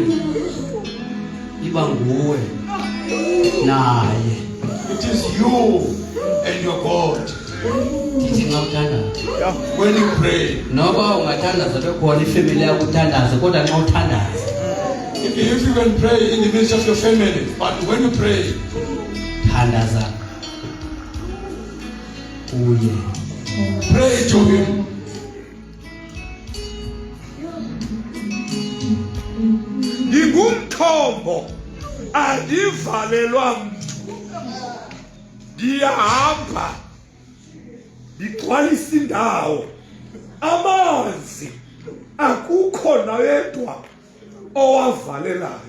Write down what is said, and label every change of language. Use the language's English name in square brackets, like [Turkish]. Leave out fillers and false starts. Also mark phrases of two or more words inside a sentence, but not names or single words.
[Xhosa] iba nguwe naye. [English] it is you and your God. [Xhosa] Ndithi ngawuthanda. [English] When you pray, [Xhosa] Noba ungathandaza bekhona ifamily yakho uthandaza kodwa nxa uthandaza. [English] if you can pray in the midst of your family, but when you pray, [Xhosa] Thandaza. Uye. [English] pray to Him. [Xhosa] Ngingumthombo andivalelwa mntu. Ndiyahamba ndigcwalisa indawo. Amanzi akukho nawedwa owavalelayo.